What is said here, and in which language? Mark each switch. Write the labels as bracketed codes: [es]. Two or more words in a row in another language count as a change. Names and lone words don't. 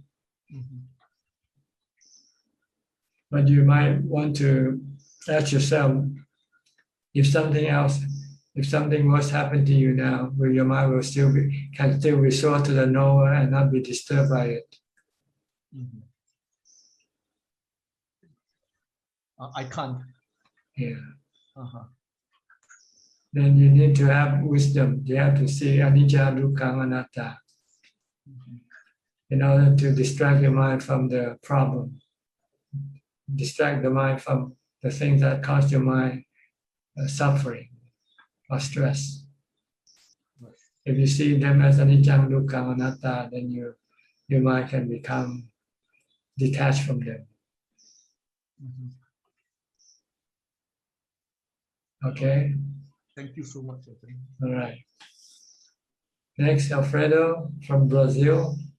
[en] But you might want to ask yourself, if something worse happened to you now, will your mind can still resort to the knower and not be disturbed by it? I can't. Yeah. Then you need to have wisdom. You have to see [pi] anicca, dukkha, anatta [en] in order to distract your mind from the problem. Distract the mind from the things that cause your mind suffering or stress. If you see them as [pi] anicca, dukkha, anatta, [en] then your mind can become detached from them. Okay? Thank you so much. All right. Next, Alfredo from Brazil.